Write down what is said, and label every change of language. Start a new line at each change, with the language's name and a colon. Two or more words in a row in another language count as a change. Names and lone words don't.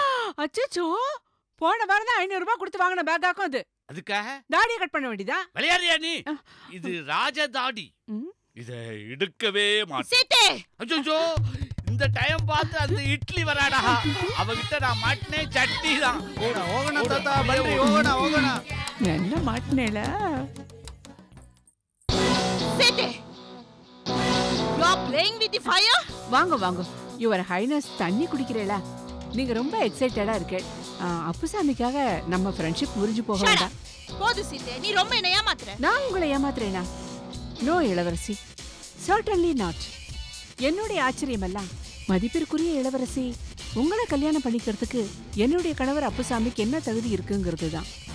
Tamil: அச்சச்சோ, போன வாரம் தான் 500 ரூபாய் கொடுத்து வாங்கின பேக்காக்கும் அது. அதுக்காக தாடியை கட் பண்ண வேண்டியதா? விளையாடுறியா நீ? இது ராஜ தாடி. இத எடுக்கவே மாட்டேன். அச்சோ, இந்த டைம் பார்த்து அந்த இட்லி வராடா. அவகிட்ட நான் மாட்டினே சட்னி தான்.
Kannada: ಹೋಗೋಣ ತಾತ, ಬನ್ನಿ ಹೋಗೋಣ ಹೋಗೋಣ.
Tamil: என்ன மாட்டினேல? சேட்டே,
English: you are playing with the fire?
Tamil: வாங்க வாங்க,
English: your highness
Tamil: தண்ணி குடிக்கிறீங்களா? நீங்க ரொம்ப எக்ஸைட்டடா இருக்கே. அப்புசாமிக்காக நம்ம ஃப்ரெண்ட்ஷிப் முறிஞ்சு போக வேண்டாம். போது சீதே, நீ ரொம்ப என்ன ஏமாத்துற. நான் உங்களை ஏமாத்துறேனா? நோ இளவரசி,
English: certainly not.
Tamil: என்னுடைய ஆச்சரியம் எல்லாம் மதிப்பிற்குரிய இளவரசி, உங்களை கல்யாணம் பண்ணிக்கிறதுக்கு என்னுடைய கணவர் அப்புசாமிக்கு என்ன தகுதி இருக்குங்கிறது தான்.